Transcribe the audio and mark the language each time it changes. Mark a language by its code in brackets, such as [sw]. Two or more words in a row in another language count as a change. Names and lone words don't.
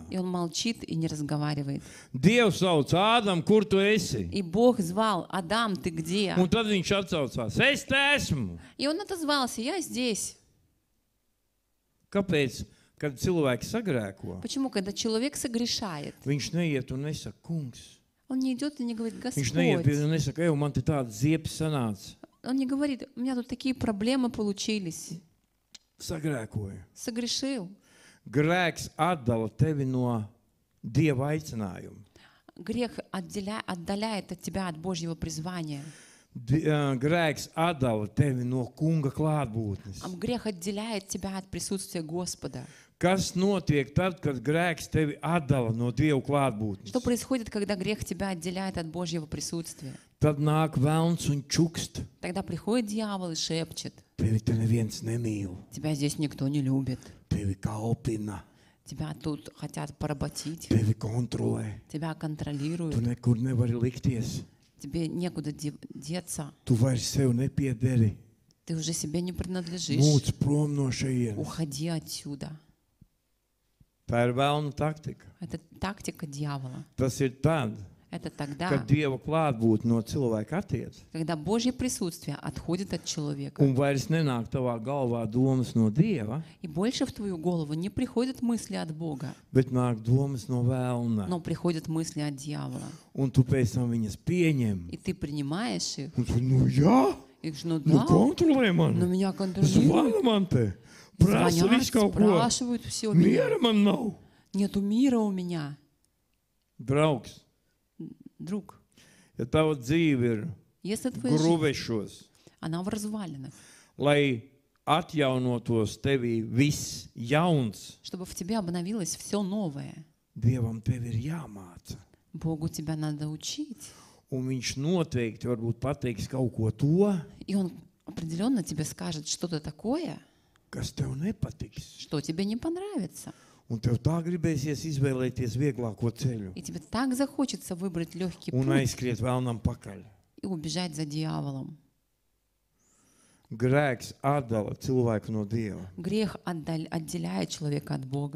[ru] И он молчит и не разговаривает. [lv] Dievs sauc, Ādam, kur tu esi? [ru] И Бог звал: Адам, ты где? [lv] Un tad viņš atsaucās, es te esmu. [ru] И он отозвался: я здесь. [lv] Kāpēc, kad cilvēki sagrēko, [ru] Почему, когда человек согрешает, [lv] viņš neiet un nesaka, kungs? [ru] он не идет и не говорит: [lv] Viņš neiet pie [ru] Господь. [lv] un nesaka, ej, man te tāda ziepes sanāca. [ru] Он не говорит: у меня тут такие проблемы получились. [lv] Sagrēkoju. [ru] Согрешил. [lv] Grēks atdala tevi no Dieva aicinājuma. [ru] Грех отдаляет от тебя от Божьего призвания. [lv] Grēks atdala tevi no kunga klātbūtnes. [ru] Грех отделяет тебя от присутствия Господа. [lv] Kas notiek tad, kad grēks tevi atdala no Dieva klātbūtnes? [ru] Что происходит, когда грех тебя отделяет от Божьего присутствия? [lv] Tad nāk velns un čukst. [ru] Тогда приходит дьявол и шепчет: [lv] Tevi te neviens nemīl. [ru] тебя здесь никто не любит. [lv] Tevi kalpina. [ru] Тебя тут хотят поработить. [lv] Tevi kontrolē. [ru] Тебя [lv] Tu [ru] контролируют. [lv] nekur nevari likties. [ru] Тебе некуда деться. [lv] Tu vairs sev nepiederi. [ru] Ты уже себе не принадлежишь. [lv] Mūc prom no šejienes. [ru] Уходи отсюда. [lv] Tā ir vēlna taktika. [ru] Это tактика дьявола. [lv] Tas ir tad, [ru] Это тогда, [lv] kad Dieva klātbūtne no cilvēka attiec. [ru] когда Божье присутствие отходит от человека. [lv] Un vairs nenāk tavā galvā domas no Dieva, [ru] И больше в твою голову не приходят мысли от Бога, [lv] bet nāk domas no vēlna. [ru] но приходят мысли от дьявола. [lv] Un tu pēc tam viņas pieņem. [ru] И ты принимаешь их. [lv] Un tu, nu jā, [ru] И говоришь, ну [lv] nu [ru] да, [lv] kontrolē [ru] но [lv] mani. [ru] меня контролируют. [lv] Zvana man te. Prasa [ru] Звонят, [lv] visu kaut ko. [ru] спрашивают все меня. [lv] Miera man nav. [ru] Нету мира у меня. [lv] Draugs, [ru] Друг, [lv] ja tava dzīve ir [ru] если твоя жизнь, [lv] gruvešos, [ru] она в развалинах, [lv] lai atjaunotos tevī viss jauns, [ru] чтобы в тебе обновилось все новое, [lv] Dievam tevi ir jāmāca. [ru] Богу тебя надо учить. [lv] Un viņš noteikti varbūt pateiks kaut ko to, [ru] И Он определенно тебе скажет что-то такое, [lv] kas tev nepatiks. [ru] что тебе не понравится. [lv] Un tev tā gribēsies izvēlēties vieglāko ceļu [ru] И тебе так захочется выбрать легкий [lv] un [ru] путь [lv] aizskriet vēlnam pakaļ. [ru] и убежать за дьяволом. [lv] Grēks atdala cilvēku no Dieva. [ru] Грех отделяет человека от Бога.